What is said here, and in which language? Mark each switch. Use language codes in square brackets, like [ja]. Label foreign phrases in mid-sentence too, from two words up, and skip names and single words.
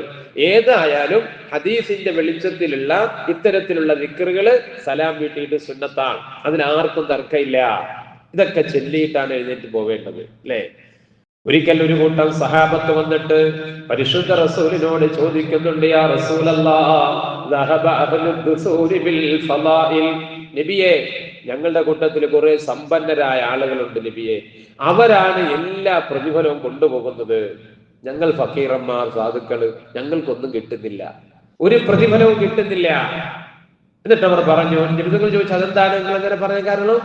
[ml] ഏതായാലും ഹദീസിന്റെ വെളിച്ചത്തിലുള്ള ഇത്തരത്തിലുള്ള ദിക്റുകൾ സലാം വീട്ടിയിട്ട് സുന്നത്താണ്. അതിനാർക്കും തർക്കമില്ല. ഇതൊക്കെ ചൊല്ലിയിട്ടാണ് എഴുന്നേറ്റ് പോവേണ്ടത്, അല്ലേ? ഒരിക്കൽ ഒരു കൂട്ടം സഹാബത്ത് വന്നിട്ട് പരിശുദ്ധ റസൂലിനോട് ചോദിക്കുന്നുണ്ട്, [ar] يا رسول الله, ذهب أهل الدثور بالفضائل. [ml] നബിയെ, ഞങ്ങളുടെ കൂട്ടത്തിൽ കുറെ സമ്പന്നരായ ആളുകളുണ്ട് നബിയെ, അവരാണ് എല്ലാ പ്രതിഫലവും കൊണ്ടുപോകുന്നത്. ഞങ്ങൾ ഫക്കീറന്മാർ, സാധുക്കള്, ഞങ്ങൾക്കൊന്നും കിട്ടുന്നില്ല, ഒരു പ്രതിഫലവും കിട്ടുന്നില്ല. എന്നിട്ട് അവർ പറഞ്ഞു, നിങ്ങൾ ചോദിച്ചു അതെന്താണ് നിങ്ങൾ അങ്ങനെ പറയാൻ കാരണം?